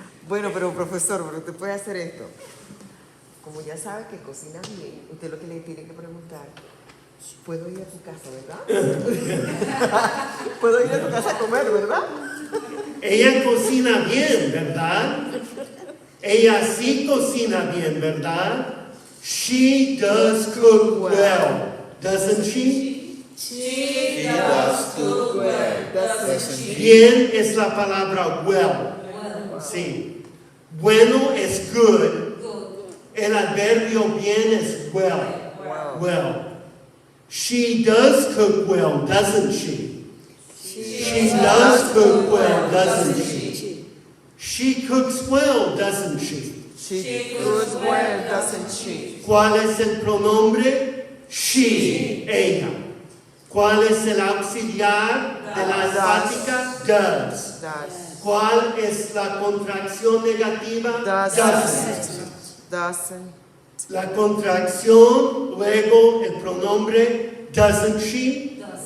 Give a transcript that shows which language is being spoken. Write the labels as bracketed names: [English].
[Spanish] Bueno, pero profesor, pero usted puede hacer esto. Como ya sabe que cocina bien, usted lo que le tiene que preguntar, ¿puedo ir a tu casa, verdad? ¿Puedo ir a tu casa a comer, verdad? Ella cocina bien, ¿verdad? Ella sí cocina bien, ¿verdad? [English] She does cook well, doesn't she? She does cook well, doesn't she? [Spanish] Bien es la palabra well. Sí. Bueno es good. El adverbio bien es well. Well. [English] She does cook well, doesn't she? She does cook well, doesn't she? She cooks well, doesn't she? She cooks well, doesn't she? [Spanish] ¿Cuál es el pronombre? She, ella. ¿Cuál es el auxiliar de la enfática? [English] Does. Does. [Spanish] ¿Cuál es la contracción negativa? [English] Doesn't. Doesn't. [Spanish] La contracción, luego el pronombre [English] doesn't she?